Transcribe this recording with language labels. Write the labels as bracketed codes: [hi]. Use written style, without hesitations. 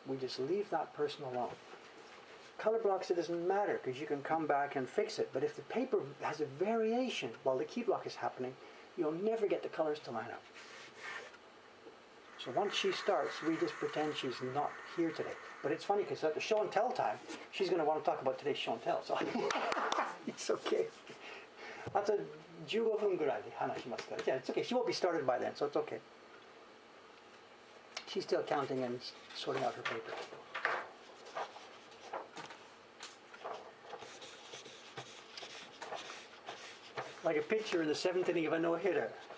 [en] We just leave that person alone. Color blocks, it doesn't matter, because you can come back and fix it. But if the paper has a variation while the key block is happening, you'll never get the colors to line up. So once she starts, we just pretend she's not here today. But it's funny because at the show and tell time, she's going to want to talk about today's show and tell. So it's okay. That's a [ja] 15分ぐらいで話しますから. [en] Yeah, it's okay. She won't be started by then, so it's okay. She's still counting and sorting out her paper. Like a pitcher in the 7th inning of a no-hitter.